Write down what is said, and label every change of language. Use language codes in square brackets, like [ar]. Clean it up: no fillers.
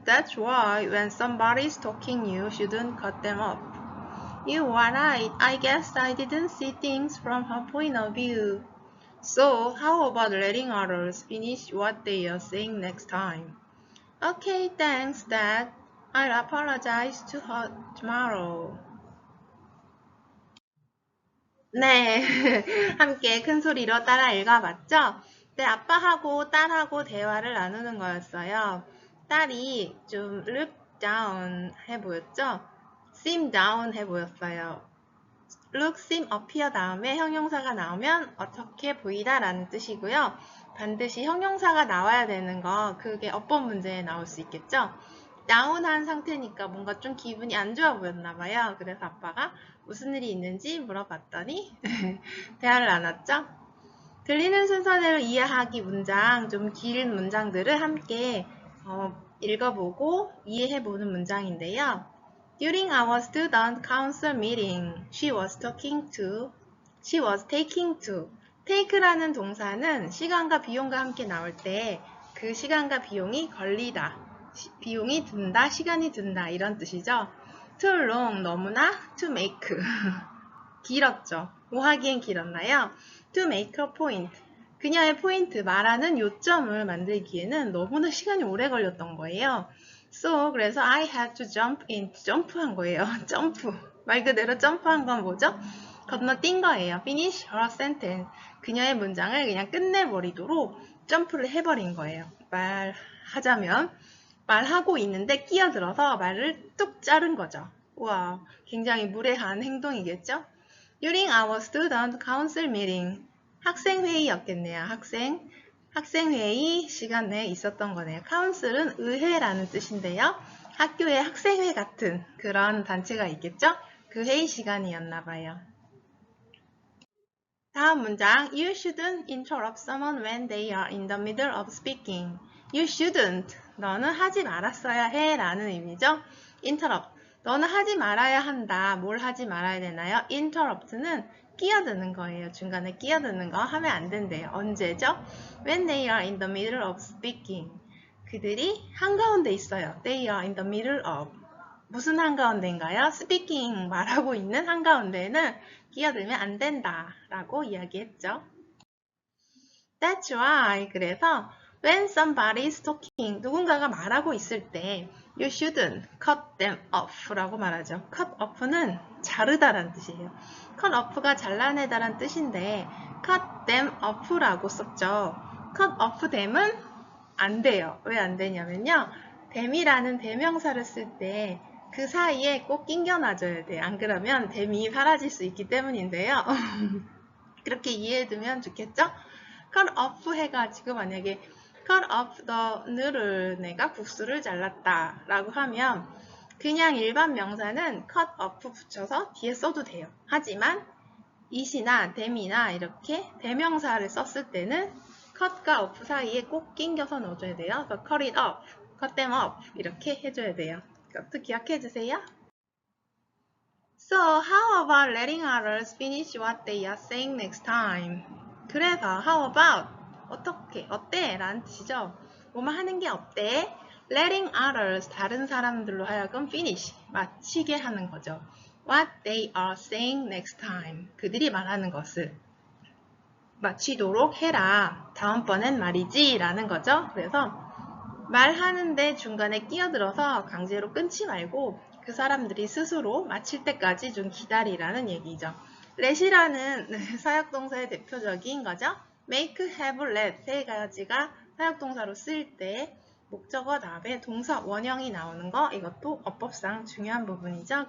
[en] That's why when somebody's talking, you shouldn't cut them off. You are right. I guess I didn't see things from her point of view. So, how about letting others finish what they are saying next time? Okay, thanks, Dad. I'll apologize to her tomorrow. [ko] 네, 함께 큰 소리로 따라 읽어봤죠? 네, 아빠하고 딸하고 대화를 나누는 거였어요. 딸이 좀 look down 해 보였죠? seem down 해 보였어요. look, seem, appear 다음에 형용사가 나오면 어떻게 보이다 라는 뜻이고요. 반드시 형용사가 나와야 되는 거 그게 어법 문제에 나올 수 있겠죠? 다운한 상태니까 뭔가 좀 기분이 안 좋아 보였나 봐요. 그래서 아빠가 무슨 일이 있는지 물어봤더니 대화를 나눴죠. 들리는 순서대로 이해하기 문장, 좀 긴 문장들을 함께 읽어보고 이해해보는 문장인데요. [en] During our student council meeting, she was taking to. [ko] take라는 동사는 시간과 비용과 함께 나올 때 그 시간과 비용이 걸리다, 비용이 든다, 시간이 든다 이런 뜻이죠. [en] Too long, [ko] 너무나 [en] to make. [ko] 길었죠. 뭐 하기엔 길었나요? [en] To make a point. [ko] 그녀의 포인트, 말하는 요점을 만들기에는 너무나 시간이 오래 걸렸던 거예요. [en] So, [ko] 그래서 [en] I had to jump in. [ko] 점프한 거예요. 점프. 말 그대로 점프한 건 뭐죠? 건너뛴 거예요. [en] Finish her sentence. [ko] 그녀의 문장을 그냥 끝내버리도록 점프를 해버린 거예요. 말하자면 말하고 있는데 끼어들어서 말을 뚝 자른 거죠. 우와, 굉장히 무례한 행동이겠죠? [en] During our student council meeting. [ko] 학생회의였겠네요. 학생회의 시간에 있었던 거네요. council은 의회라는 뜻인데요. 학교에 학생회 같은 그런 단체가 있겠죠? 그 회의 시간이었나 봐요. 다음 문장. [en] You shouldn't interrupt someone when they are in the middle of speaking. You shouldn't. [ko] 너는 하지 말았어야 해 라는 의미죠. interrupt. 너는 하지 말아야 한다. 뭘 하지 말아야 되나요? interrupt는 끼어드는 거예요. 중간에 끼어드는 거 하면 안 된대요. 언제죠? [en] When they are in the middle of speaking. [ko] 그들이 한가운데 있어요. [en] They are in the middle of. [ko] 무슨 한가운데인가요? speaking, 말하고 있는 한가운데에는 끼어들면 안 된다 라고 이야기했죠. [en] That's right. [ko] 그래서 [en] when somebody is talking, [ko] 누군가가 말하고 있을 때 [en] you shouldn't cut them off [ko] 라고 말하죠. cut off는 자르다라는 뜻이에요. cut off가 잘라내다라는 뜻인데 cut them off 라고 썼죠. cut off them은 안 돼요. 왜 안 되냐면요. them이라는 대명사를 쓸 때 그 사이에 꼭 끼겨놔줘야 돼요. 안 그러면 them이 사라질 수 있기 때문인데요. 그렇게 이해해두면 좋겠죠? cut off 해가지고 만약에 [en] cut off the noodle. [ko] 내가 국수를 잘랐다 라고 하면 그냥 일반 명사는 cut off 붙여서 뒤에 써도 돼요. 하지만 it이나 them이나 이렇게 대명사를 썼을 때는 cut과 off 사이에 꼭 낑겨서 넣어줘야 돼요. 그래서 [en] cut it off, cut them off [ko] 이렇게 해줘야 돼요. 이것도 기억해 주세요. [en] So how about letting others finish what they are saying next time? [ko] 그래서 how about 어떻게 어때? 라는 뜻이죠. 뭐만 하는 게 어때? [en] Letting others [ko] 다른 사람들로 하여금 finish 마치게 하는 거죠. [en] What they are saying next time [ko] 그들이 말하는 것을 마치도록 해라. 다음번엔 말이지 라는 거죠. 그래서 말하는데 중간에 끼어들어서 강제로 끊지 말고 그 사람들이 스스로 마칠 때까지 좀 기다리라는 얘기죠. let이라는 사역동사의 대표적인 거죠. make, have, let 세 가지가 사역동사로 쓰일 때 목적어 다음에 동사 원형이 나오는 거 이것도 어법상 중요한 부분이죠.